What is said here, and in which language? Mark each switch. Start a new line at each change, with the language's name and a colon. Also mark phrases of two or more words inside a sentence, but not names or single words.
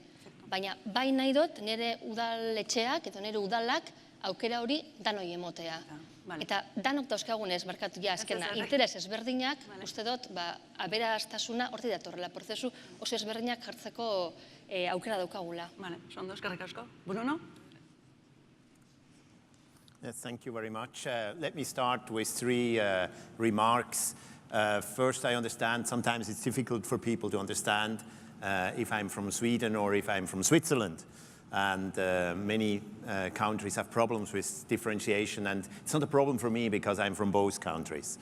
Basque: Baina bai nahi dut nire udaletxeak eta nire udalak aukera hori danoi emotea. Eta danok dauzkagunez, barkatu ja azkena, interes ezberdinak, uste dut, aberastasuna horti datorrela, prozesu oso ezberdinak jartzeko aukera daukagula. Ondo, eskerrik asko. Bruno?
English: Yes, thank you very much. Let me start with 3 remarks. First, I understand sometimes it's difficult for people to understand if I'm from Sweden or if I'm from Switzerland. And many countries have problems with differentiation, and it's not a problem for me because I'm from both countries.